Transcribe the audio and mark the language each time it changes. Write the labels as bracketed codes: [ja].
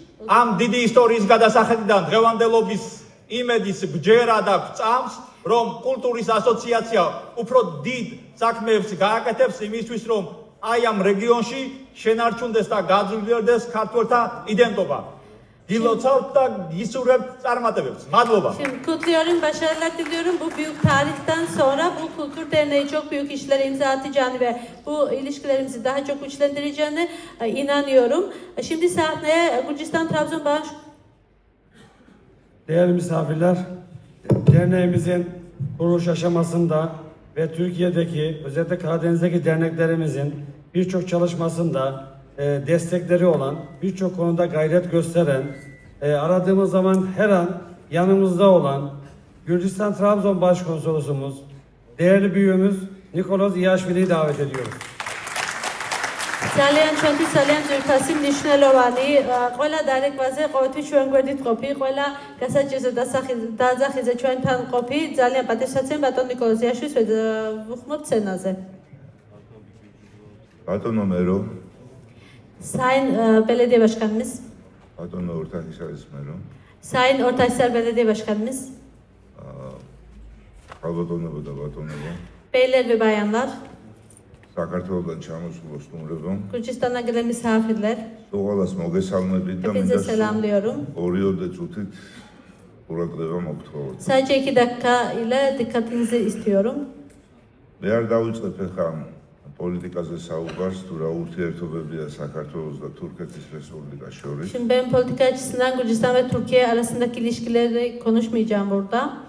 [ka] ამ დიდი ისტორიის გადასახედიდან დღევანდელობის იმედის ბჯერა და წამს, რომ კულტურის ასოციაცია უფრო დიდ საქმეებს გააკეთებს იმისთვის, რომ აი ამ რეგიონში შენარჩუნდეს და გაძლიერდეს ქართველთა იდენტობა. გილოცავთ და ისურვებთ წარმატებებს. Madloba. [tr] Şimdi kutluyorum, başarılar diliyorum. Bu büyük tarihten sonra bu kültür derneği çok büyük işlere imza atacağını ve bu ilişkilerimizi daha çok güçlendireceğine inanıyorum. Şimdi sahneye Gürcistan Trabzon Bağış. Değerli misafirler, derneğimizin kuruluş aşamasında ve Türkiye'deki, özellikle Karadeniz'deki derneklerimizin birçok çalışmasında destekleri olan, birçok konuda gayret gösteren, aradığımız zaman her an yanımızda olan Gürcistan Trabzon Başkonsolosumuz, değerli büyüğümüz Nikolos İyaşvili'yi davet ediyoruz. [ka] ძალიან ჩვენთვის ძალიან ძვირფასი მნიშვნელოვანი ყველა დარეკვაზე ყოველთვის ჩვენ გვერდით ყოფი, ყველა გასაჭირზე დაძახიზე ჩვენთან ყოფი, ძალიან პატივსაცემ ბატონ ნიკოლოზ იაშვილს ვუხმობთ სცენაზე. ბატონო მერო, [tr] Sayın Belediye Başkanımız, [ka] ბატონო ორთახისარის მერო, [tr] Sayın Ortahisar Belediye Başkanımız, [ka] ალბატონებო და ბატონებო, [tr] beyler ve bayanlar, [ka] საქართველოსთან ჩამოსულ სტუმრებო, [tr] Gürcistan'a gelen misafirler, [ka] ყველას მოგესალმებით და [tr] hepinize selamlıyorum. [ka] 2 წუთით ყურადღება მოგთხოვოთ. [tr] Sadece 2 dakika ile dikkatinizi istiyorum. [ka] მე არ დავიწყებ ახლა პოლიტიკაზე საუბარს, თუ რა ურთიერთობებია საქართველოს და თურქეთის რესპუბლიკას შორის. [tr] Şimdi ben politika açısından Gürcistan ve Türkiye arasındaki ilişkileri konuşmayacağım burada.